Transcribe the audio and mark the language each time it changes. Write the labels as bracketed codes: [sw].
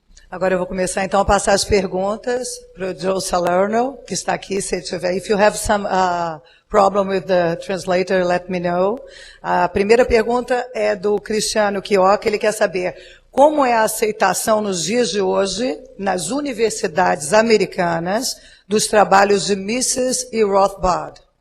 [pt] Agora eu vou começar então a passar as perguntas para o Joe Salerno, que está aqui, se tiver. [en] If you have some problem with the translator, let me know. [pt] A primeira pergunta é do Cristiano Chioca, ele quer saber como é a aceitação nos dias de hoje, nas universidades americanas, dos trabalhos de Mises e Rothbard.